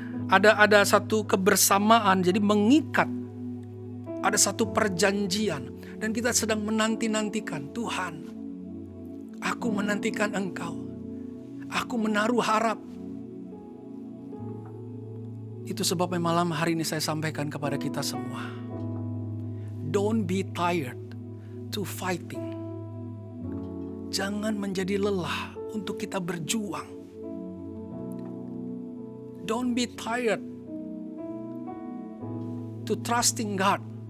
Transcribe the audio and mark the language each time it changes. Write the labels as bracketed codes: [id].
[id] Ada satu kebersamaan, jadi mengikat. Ada satu perjanjian dan kita sedang menanti-nantikan, Tuhan, aku menantikan Engkau. Aku menaruh harap. Itu sebabnya malam hari ini saya sampaikan kepada kita semua. [en] Don't be tired to fighting. [id] Jangan menjadi lelah untuk kita berjuang. [en] Don't be tired to trusting God.